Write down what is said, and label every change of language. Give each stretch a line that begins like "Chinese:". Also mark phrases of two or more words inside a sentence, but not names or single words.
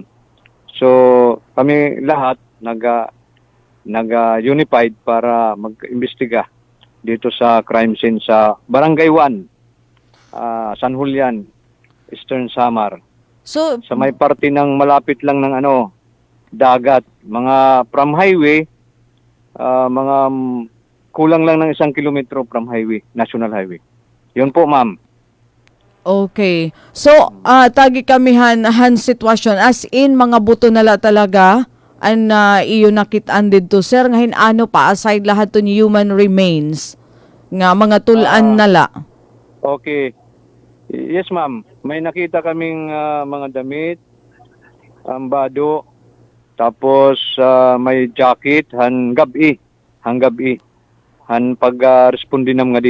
Filipino: So, kami lahat nag-unified para mag-imbestiga dito sa
English: crime scene
Filipino: sa Barangay 1, San Julian, Eastern Samar. So, Sa may parte ng malapit lang ng dagat, mga
English: from highway,
Filipino: mga kulang lang ng 1 kilometro from highway,
English: national highway.
Filipino: Yun po, ma'am. okay. So,
Waray: tagi kami han sitwasyon
English: as in
Waray: mga buto nala talaga an iyo nakitaan dito sir ngahin ano pa aside lahat to
English: human remains
Waray: nga mga tulan nala.
English: Okay. Yes, ma'am.
Filipino: May nakita kaming mga damit, bado, tapos may jacket, han gabi, han pag-respondi nam nga di.